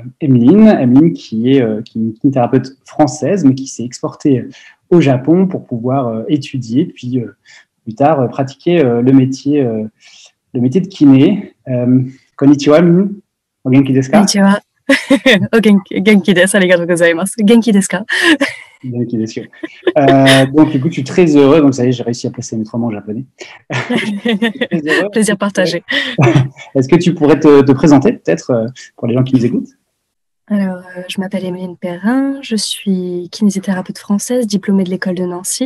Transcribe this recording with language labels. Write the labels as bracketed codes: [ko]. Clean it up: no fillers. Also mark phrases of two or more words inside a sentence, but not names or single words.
[fr] Emeline qui est une kinésithérapeute française, mais qui s'est exportée au Japon pour pouvoir étudier, puis plus tard pratiquer le métier de kiné. [ja] こんにちは、Emeline。お元気ですか? Konnichiwa. 元気です. ありがとうございます. 元気ですか? [fr] Donc, écoute, je suis très heureux. Donc, ça y est, j'ai réussi à placer mes 3 mots en japonais. Plaisir partagé. Est-ce que tu pourrais te présenter, peut-être, pour les gens qui nous écoutent? Alors, je m'appelle Emeline Perrin. Je suis kinésithérapeute française, diplômée de l'école de Nancy.